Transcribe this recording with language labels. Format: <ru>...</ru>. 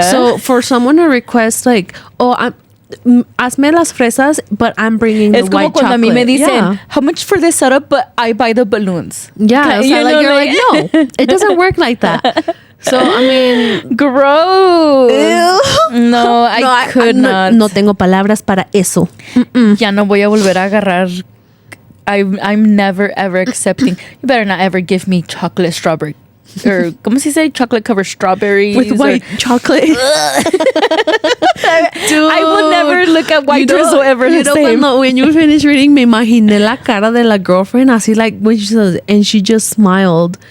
<en>So for someone to request like,</en> <es>hazme las fresas,</es> <en>but I'm bringing the white chocolate.</en> <es>Es como cuando a mí me dicen,</es> <en>how much for this setup, but I buy the balloons. Yeah. So you're like, no, it doesn't work like that. So, I mean... Gross. Ew. No, I could not.</en> <es>No tengo palabras para eso. Ya no voy a volver a agarrar.</es> <en>I'm never, ever accepting. You better not ever give me chocolate strawberry. Or,</en> <es>¿cómo se dice?</es> <en>Chocolate covered strawberries. With white chocolate. Dude, I will never look at white drizzle ever the same. When you finish reading,</en> <es>me imaginé la cara de la</es> <en>girlfriend,</en> <es>así</es> <en>like when she says, and she just smiled.</en>